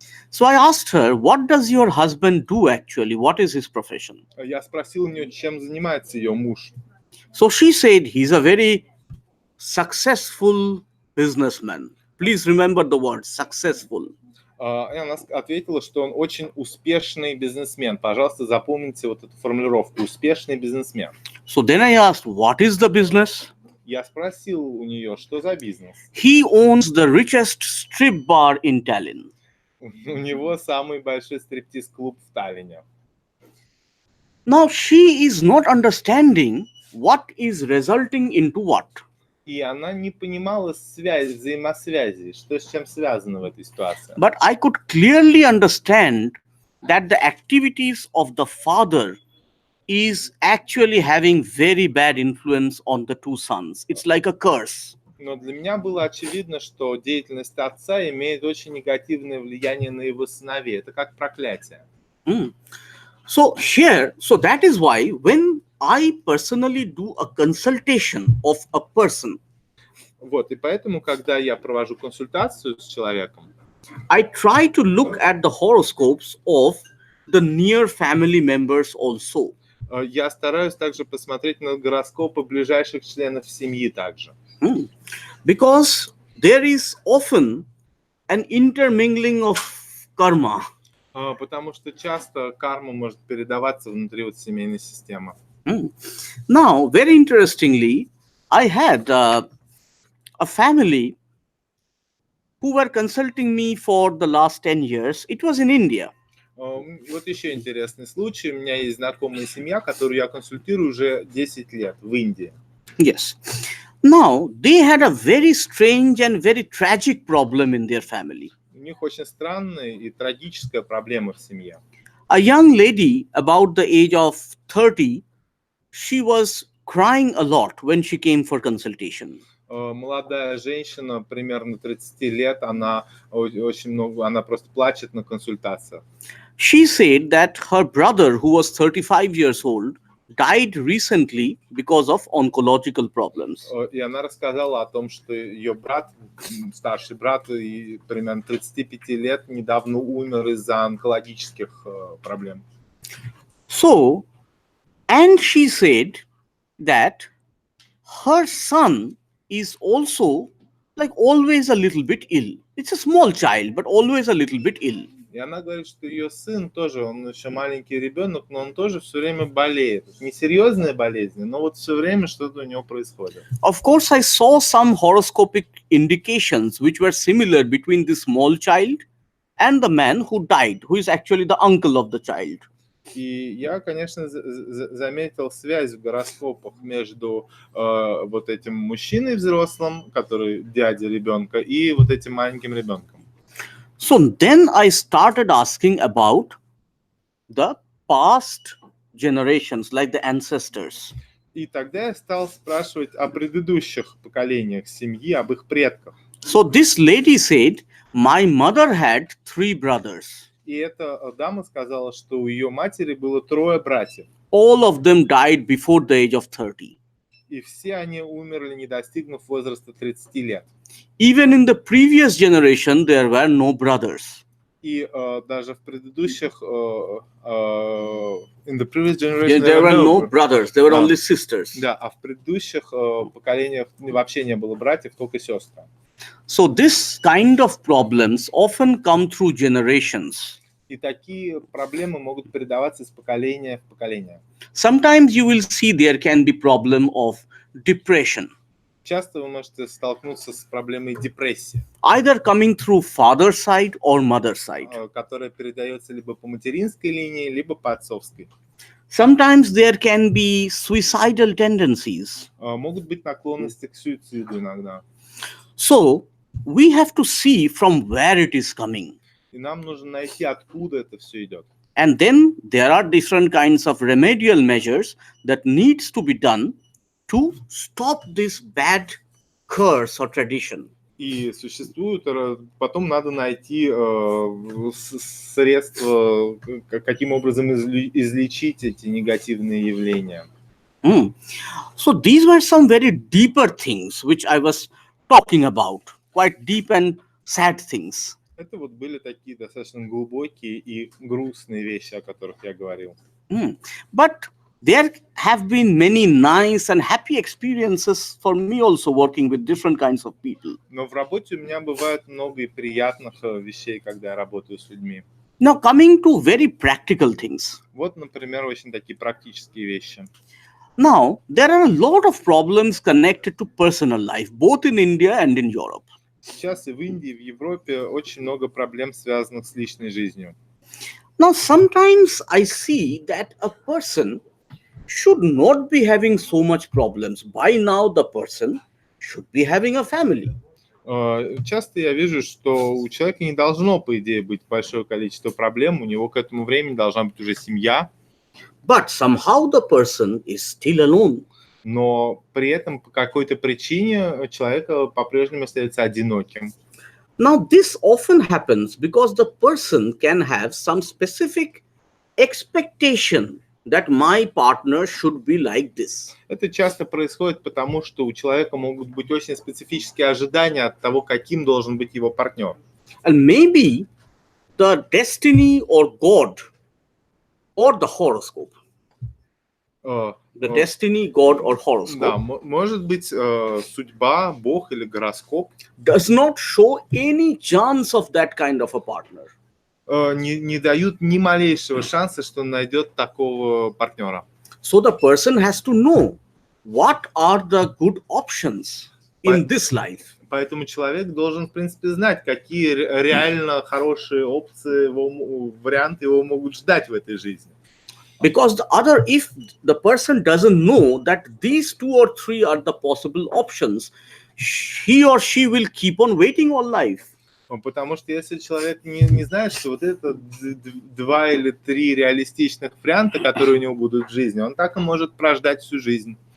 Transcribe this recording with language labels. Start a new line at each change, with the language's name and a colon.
English: So I asked her, what does your husband do actually? What is his profession?
Russian: Я спросил у нее, чем занимается ее муж.
English: So she said, he's a very successful businessman. Please remember the word successful.
Russian: И она ответила, что он очень успешный бизнесмен. Пожалуйста, запомните вот эту формулировку «успешный бизнесмен».
English: So then I asked, what is the business?
Russian: Я спросил у нее, что за бизнес.
English: He owns the richest strip bar in Tallinn.
Russian: У него самый большой стриптиз-клуб в Таллине.
English: Now she is not understanding what is resulting into what.
Russian: И она не понимала взаимосвязи, что с чем связано в этой ситуации.
English: But I could clearly understand that the activities of the father is actually having very bad influence on the two sons. It's like a curse.
Russian: Но для меня было очевидно, что деятельность отца имеет очень негативное влияние на его сыновей. Это как проклятие.
English: So that is why when I personally do a consultation of a person,
Russian: Вот, и поэтому, когда я провожу консультацию с человеком,
English: I try to look at the horoscopes of the near family members also.
Russian: Я стараюсь также посмотреть на гороскопы ближайших членов семьи также.
English: Because there is often an intermingling of karma.
Russian: Потому что часто карма может передаваться внутри вот семейной системы.
English: Now, very interestingly, I had a family who were consulting me for the last 10 years. It was in India.
Russian: Вот еще интересный случай. У меня есть знакомая семья, которую я консультирую уже 10 лет в Индии.
English: Yes. Now, they had a very strange and very tragic problem in their family.
Russian: У них очень странная и трагическая проблема в семье.
English: A young lady about the age of 30, she was crying a lot when she came for consultation.
Russian: Молодая женщина, примерно 30 лет, она просто плачет на консультациях.
English: She said that her brother, who was 35 years old, died recently because of oncological problems.
Russian: И она рассказала о том, что ее брат, старший брат, примерно 35 лет, недавно умер из-за онкологических проблем.
English: So, and she said that her son is also like always a little bit ill. It's a small child, but always a little bit ill.
Russian: И она говорит, что ее сын тоже, он еще маленький ребенок, но он тоже все время болеет. Не серьезная болезнь, но вот все время что-то у него происходит.
English: Of course, I saw some horoscopic indications which were similar between the small child and the man who died, who is actually the uncle of the child.
Russian: И я, конечно, заметил связь в гороскопах между вот этим мужчиной взрослым, который дядя ребенка, и вот этим маленьким ребенком.
English: So then I started asking about the past generations, like the ancestors.
Russian: И тогда я стал спрашивать о предыдущих поколениях семьи, об их предках.
English: So this lady said, my mother had 3 brothers.
Russian: И эта дама сказала, что у ее матери было 3 братьев.
English: All of them died before the age of 30.
Russian: И все они умерли, не достигнув возраста 30 лет.
English: Even in the previous generation, there were no brothers.
Russian: И даже в предыдущих,
English: in the previous generation, There were no brothers, there were only sisters.
Russian: Да, а в предыдущих поколениях вообще не было братьев, только сестры.
English: So this kind of problems often come through generations.
Russian: И такие проблемы могут передаваться из поколения в поколение.
English: Sometimes you will see there can be problem of depression.
Russian: часто вы можете столкнуться с проблемой депрессии,
English: either coming through father side or mother side.
Russian: которая передается либо по материнской линии, либо по отцовской.
English: Sometimes there can be suicidal tendencies.
Russian: Могут быть наклонности к суициду иногда.
English: So we have to see from where it is coming.
Russian: И нам нужно найти, откуда это все идет.
English: And then there are different kinds of remedial measures that needs to be done to stop this bad curse or tradition.
Russian: И существуют, потом надо найти средства, каким образом излечить эти негативные явления.
English: So these were some very deeper things which I was talking about, quite deep and sad things.
Russian: Это вот были такие достаточно глубокие и грустные вещи, о которых я говорил.
English: But there have been many nice and happy experiences for me also working with different kinds of people.
Russian: Но в работе у меня бывает много и приятных вещей, когда я работаю с людьми.
English: Now coming to very practical things.
Russian: Вот, например, очень такие практические вещи.
English: Now there are a lot of problems connected to personal life, both in India and in Europe.
Russian: Сейчас и в Индии, и в Европе очень много проблем, связанных с личной жизнью.
English: Now sometimes I see that a person should not be having so much problems. By now the person should be having a family.
Russian: Часто я вижу, что у человека не должно, по идее, быть большое количество проблем, у него к этому времени должна быть уже семья.
English: But somehow the person is still alone.
Russian: Но при этом по какой-то причине человек по-прежнему остается одиноким.
English: Now this often happens because the person can have some specific expectation that my partner should be like this.
Russian: Это часто происходит потому, что у человека могут быть очень специфические ожидания от того, каким должен быть его партнер.
English: And maybe the destiny or God or the horoscope. The destiny, God or horoscope.
Russian: Да, может быть, судьба, Бог или гороскоп
English: does not show any chance of that kind of a partner.
Russian: Не дают ни малейшего шанса, что он найдет такого партнера.
English: So the person has to know what are the good options in this life.
Russian: Поэтому человек должен, в принципе, знать, какие реально хорошие опции, варианты его могут ждать в этой жизни.
English: Because if the person doesn't know that these 2 or 3 are the possible options, he or she will keep on waiting all life.
Russian: Потому что если человек не знает, что вот это 2 или 3 реалистичных варианта, которые у него будут в жизни, он так и может прождать всю жизнь.